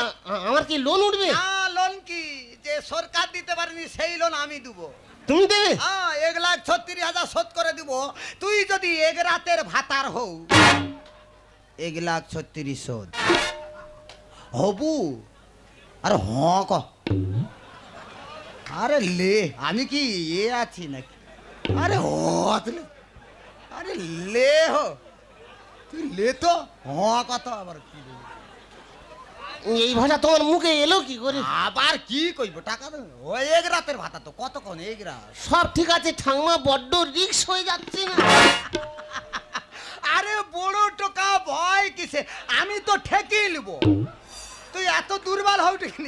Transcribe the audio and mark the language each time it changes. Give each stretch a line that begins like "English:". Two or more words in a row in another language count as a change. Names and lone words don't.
Bangla: আমার কি লোন উঠবে? না লোন কি, যে সরকার দিতে পারেনি সেই লোন আমি দেবো। তুমি দেবে? 1,36,000 শোধ করে দিব, তুই যদি 1 রাতের ভাতার হও। 1,36,000 শোধ হবু। আরে হ ক, আরে লে আমি কি এ আছি নাকি? আরে হ, আরে লে হো, তুই লে তো হ কত আবার কি বলবো? এই ভাষা তোমার মুখে এলো কি করে? আবার কি কইব, টাকা তো ওই 1 রাতের ভাতা তো কতক্ষণ 1 রাত। সব ঠিক আছে ঠাংমা, বড্ড রিক্স হয়ে যাচ্ছে না? আরে বড় টাকা ভয় কিসে, আমি তো ঠেকিয়ে নিব, তুই এত দুর্বল হও ঠিকনি।